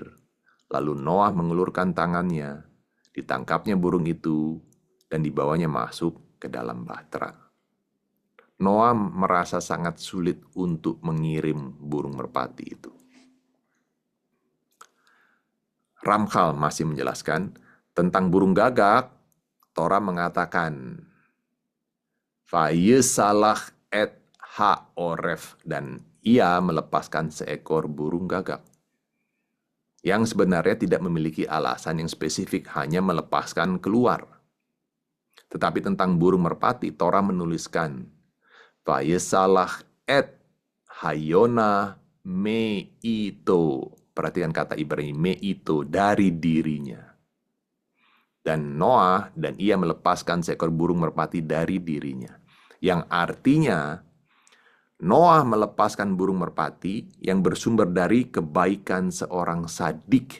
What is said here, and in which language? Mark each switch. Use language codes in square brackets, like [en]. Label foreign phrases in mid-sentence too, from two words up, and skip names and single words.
[id] Lalu Noah mengulurkan tangannya, ditangkapnya burung itu, dan dibawanya masuk ke dalam bahtera. Noah merasa sangat sulit untuk mengirim burung merpati itu. Ramchal masih menjelaskan tentang burung gagak. Torah mengatakan, [he] וישלח את הערב, [id] dan ia melepaskan seekor burung gagak. Yang sebenarnya tidak memiliki alasan yang spesifik, hanya melepaskan keluar. Tetapi tentang burung merpati, Torah menuliskan, [he] וישלח את היונה מאתו. [id] Perhatikan kata Ibrani, meito, dari dirinya. Dan Noah dan ia melepaskan seekor burung merpati dari dirinya. Yang artinya, Noah melepaskan burung merpati yang bersumber dari kebaikan seorang sadik.